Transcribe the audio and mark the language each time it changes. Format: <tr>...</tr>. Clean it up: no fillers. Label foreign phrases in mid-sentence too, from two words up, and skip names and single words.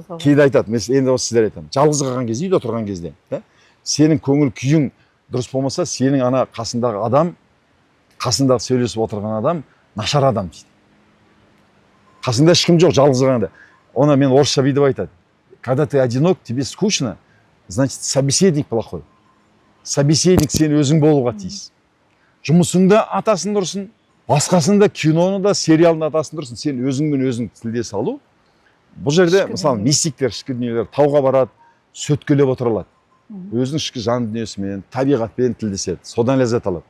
<kk>Кейде айтады, мен енді осы сіздер айтамын. Жалғыз қалған кезде, үйде отырған кезде, сенің көңіл күйің дұрыс болмаса, сенің ана қасындағы адам, қасындағы сөйлесіп отырған адам нашар адам дейді. Қасында ешкім жоқ, жалғыз қалғанда. Оны мен орысша бүйтіп айтады.</kk> <ru>Когда ты одинок, тебе скучно, значит, собеседник плохой.</ru> <kk>Собеседник сен өзің болуға тиіс. Жұмысыңда атасын дұрсын, басқасында киноны да, сериалын атасын дұрсын, сен өзіңмен өзің тілдесе алу. Бұл жерде, мысалы, мистиктер, ішкі дүниелер тауға барады, сөткелеп отыралады. Өзінің ішкі жан дүниесімен, табиғатпен тілдеседі, содан ләззат алады.</kk>